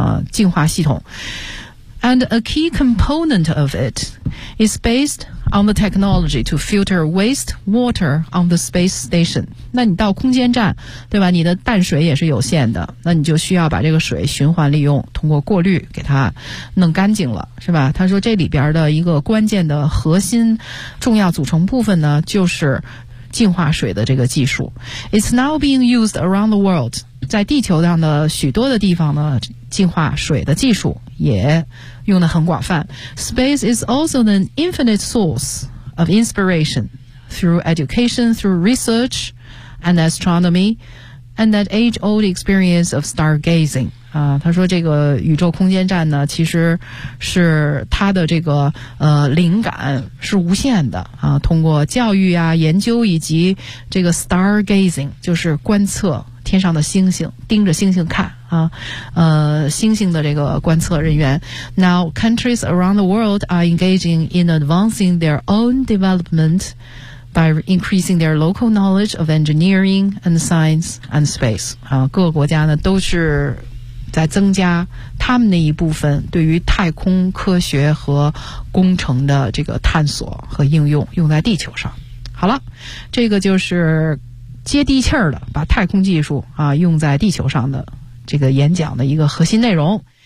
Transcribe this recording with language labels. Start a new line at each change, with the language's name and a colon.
Chinese: 净化系统
English: and a key component of it is based on the technology to filter waste water on the space station.
Chinese: 那你到空间站，对吧？你的淡水也是有限的，那你就需要把这个水循环利用，通过过滤给它弄干净了，是吧？他说这里边的一个关键的核心重要组成部分呢，就是净化水的这个技术。
English: It's now being used around the world.
Chinese: 在地球上的许多的地方呢，净化水的技术也用得很广泛。
English: Space is also an infinite source of inspiration through education, through research and astronomy and that age-old experience of stargazing.
Chinese: 他说这个宇宙空间站呢，其实是他的这个灵感是无限的啊，通过教育啊、研究以及这个 stargazing， 就是观测天上的星星，盯着星星看啊，星星的这个观测人员。
English: Now, countries around the world are engaging in advancing their own development by increasing their local knowledge of engineering and science and space.
Chinese: 啊，各个国家呢都是在增加他们那一部分对于太空科学和工程的这个探索和应用，用在地球上。好了，这个就是接地气儿的，把太空技术啊用在地球上的这个演讲的一个核心内容。